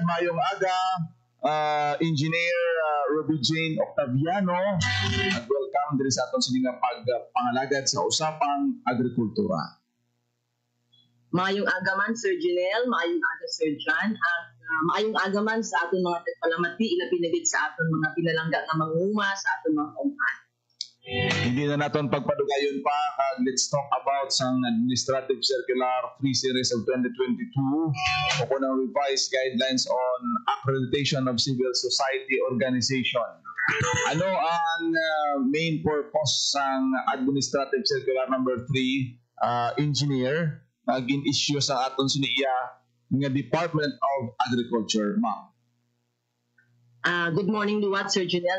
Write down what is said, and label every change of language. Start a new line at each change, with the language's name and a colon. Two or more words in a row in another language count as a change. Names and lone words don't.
Hiligaynon: Mayong aga, Engineer Ruby Jane Octaviano, at welcome din sa aton sining pagpangalagad sa Usapang Agrikultura. Maayong aga man, Sir Janelle, maayong aga, Sir John, at maayong agaman sa aton mga tagpalamati, ila pinagit sa aton mga pinalangga nga manguma sa aton mga kauman. Hindi na naton pagpadugayon pa kag
English: let's talk about
Hiligaynon: sang Administrative Circular 3 Series of 2022 o kunang
English: revised guidelines on accreditation of civil society organization.
Hiligaynon: Ano ang
English: main purpose
Hiligaynon: sang Administrative Circular number 3, engineer, gin-issue sa aton siniya nga Department of Agriculture, ma'am?
English: Good morning, Luwat, Sir Janelle.